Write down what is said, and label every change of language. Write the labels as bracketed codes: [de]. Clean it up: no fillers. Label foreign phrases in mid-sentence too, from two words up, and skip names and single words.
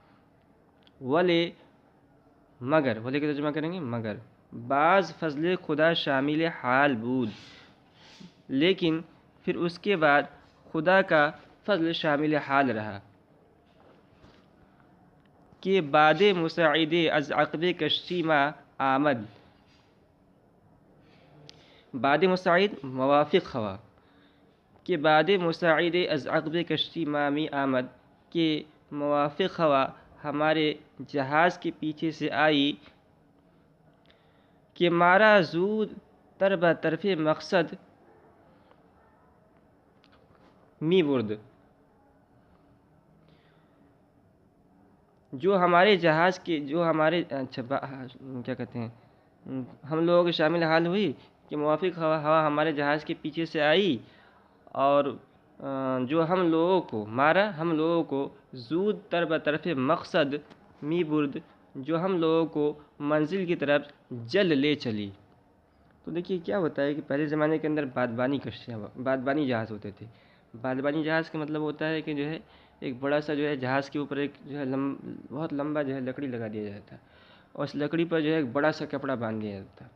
[ur] ولے کے ترجمہ کریں گے [fa] مگر بعض فضل خدا شامل حال بود، [ur] لیکن پھر اس کے بعد خدا کا فضل شامل حال رہا کہ [fa] بعد مساعد از عقب کشتی ما آمد، بعد مساعد موافق ہوا کہ بعد مساعد از عقب کشتی ما می آمد [ur] کہ موافق ہوا ہمارے جہاز کے پیچھے سے آئی [fa] کہ مارا زود تر بطرف مقصد می برد، [ur] جو ہمارے جہاز کے کیا کہتے ہیں ہم لوگ شامل حال ہوئی کہ موافق ہوا ہمارے جہاز کے پیچھے سے آئی اور جو ہم لوگوں کو [fa] زود تر بطرف مقصد می برد، [ur] جو ہم لوگوں کو منزل کی طرف جل لے چلی۔ تو دیکھیے کیا ہوتا ہے کہ پہلے زمانے کے اندر بادبانی جہاز ہوتے تھے۔ بادبانی جہاز کا مطلب ہوتا ہے کہ جو ہے ایک بڑا سا جو ہے جہاز کے اوپر ایک جو ہے بہت لمبا جو ہے لکڑی لگا دیا جاتا ہے اور اس لکڑی پر جو ہے ایک بڑا سا کپڑا باندھ دیا جاتا ہے۔